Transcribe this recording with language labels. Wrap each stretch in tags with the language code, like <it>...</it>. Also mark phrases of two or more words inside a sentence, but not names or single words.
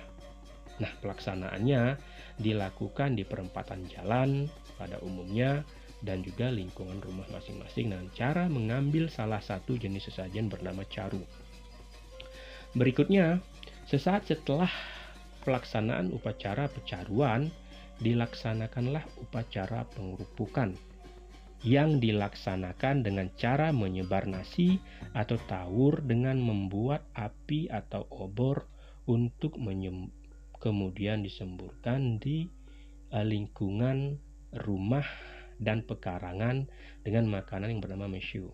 <id>Nah, pelaksanaannya dilakukan di perempatan jalan pada umumnya dan juga lingkungan rumah masing-masing dengan cara mengambil salah satu jenis sesajen bernama caru. Berikutnya, sesaat setelah pelaksanaan upacara pecaruan, dilaksanakanlah upacara pengerupukan yang dilaksanakan dengan cara menyebar nasi atau tawur dengan membuat api atau obor untuk kemudian disemburkan di lingkungan rumah dan pekarangan dengan makanan yang bernama mesyu.</id>